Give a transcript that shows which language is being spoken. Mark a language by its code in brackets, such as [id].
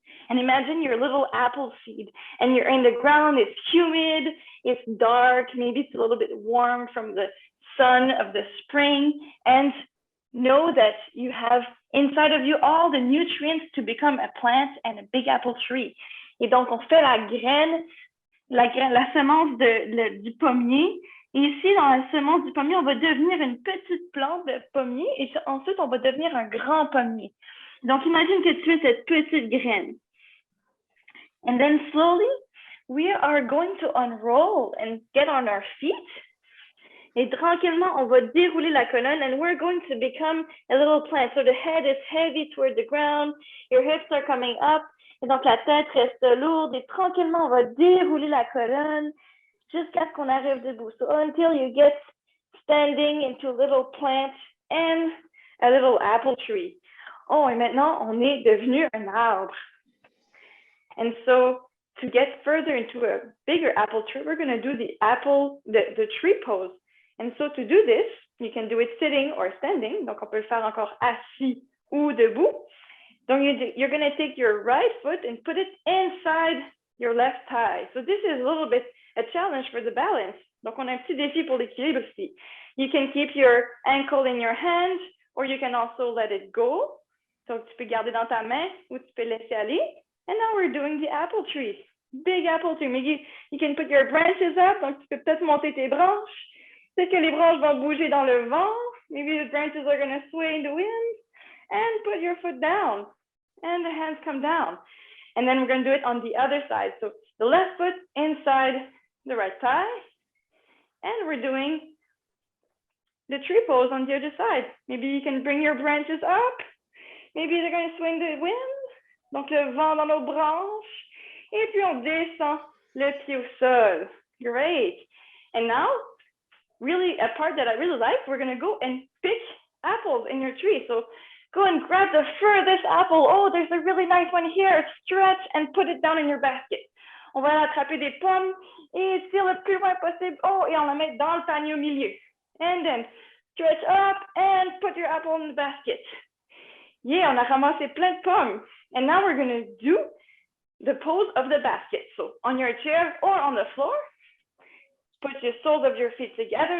[en] And imagine your little apple seed and you're in the ground, it's humid, it's dark, maybe it's a little bit warm from the sun of the spring, and know that you have inside of you all the nutrients to become a plant and a big apple tree. [fr] Et donc, on fait la graine, la semence du pommier. Et ici, dans la semence du pommier, on va devenir une petite plante de pommier et ensuite, on va devenir un grand pommier. Donc, imagine que tu es cette petite graine. [en] And then slowly, we are going to unroll and get on our feet. [fr] Et tranquillement, on va dérouler la colonne [en] and we're going to become a little plant. So the head is heavy toward the ground, your hips are coming up, [fr] et donc la tête reste lourde. Et tranquillement, on va dérouler la colonne jusqu'à ce qu'on arrive debout. [en] So until you get standing into a little plant and a little apple tree. [fr] Oh, et maintenant, on est devenu un arbre. [en] And so to get further into a bigger apple tree, we're going to do the tree pose. And so to do this, you can do it sitting or standing. [fr] Donc, on peut le faire encore assis ou debout. [en] Donc, you're going to take your right foot and put it inside your left thigh. So this is a little bit a challenge for the balance. [fr] Donc, on a un petit défi pour l'équilibre aussi. [en] You can keep your ankle in your hand, or you can also let it go. [fr] So, tu peux garder dans ta main ou tu peux laisser aller. [en] And now we're doing the apple tree. Big apple tree. Maybe you can put your branches up. [fr] Donc, tu peux peut-être monter tes branches. Peut-être que les branches vont bouger dans le vent. [en] Maybe the branches are going to sway in the wind. And put your foot down. And the hands come down. And then we're going to do it on the other side. So the left foot inside the right thigh. And we're doing the tree pose on the other side. Maybe you can bring your branches up. Maybe they're going to swing the wind. [fr] Donc le vent dans nos branches. Et puis on descend le pied au sol. [en] Great. And now, really a part that I really like, we're going to go and pick apples in your tree. So go and grab the furthest apple. Oh, there's a really nice one here. Stretch and put it down in your basket. [fr] On va attraper des pommes et tire le plus loin possible. Oh, et on la met dans le panier au milieu. [en] And then stretch up and put your apple in the basket. Yeah, [fr] on a ramassé plein de pommes. [en] And now we're going to do the pose of the basket. So on your chair or on the floor, put your soles of your feet together.